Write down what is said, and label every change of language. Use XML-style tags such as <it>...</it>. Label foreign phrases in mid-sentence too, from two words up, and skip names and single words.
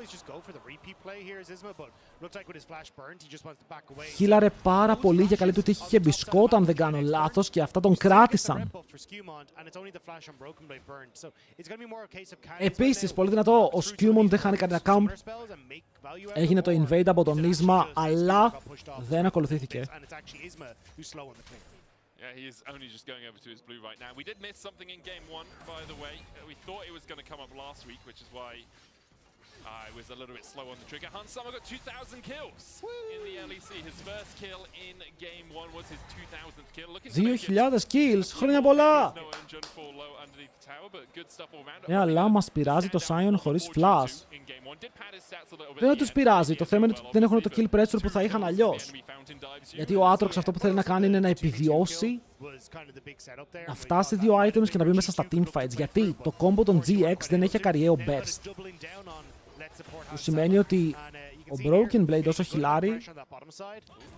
<el>Χίλαρε πάρα πολύ για καλή του τύχη, είχε μπισκότα αν δεν κάνω λάθος και αυτά τον κράτησαν. Επίσης, πολύ δυνατό, ο Skumond δεν χάνει κανένα camp. Έγινε το invade από τον Isma, αλλά δεν ακολουθήθηκε.</el> <en>Yeah, he is only just going over to his blue right now. We did miss something in game one, by the way. We thought it was going to come up last week, which is why I was a little bit slow on the trigger. Hans Summer got 2,000 kills in the LEC. His first kill in game one was his 2,000th kill. Looking to make it 2.000 kills,</en> <el>χρόνια πολλά!</el> <en>Noah and Jun fall low underneath the tower, but good stuff all round.</en> <el>Ναι, αλλά μας πειράζει το Sion χωρίς flash. Δεν τους πειράζει, το θέμα είναι ότι δεν έχουν το</el> <en>kill pressure</en> <el>που θα είχαν αλλιώς. Γιατί ο Aatrox αυτό που θέλει να κάνει είναι να επιβιώσει, να φτάσει 2 items και να μπει μέσα στα teamfights. Γιατί το combo των GX δεν έχει ακαριαίο burst. Που σημαίνει ότι ο Broken Blade όσο χιλάρει είναι value.</el>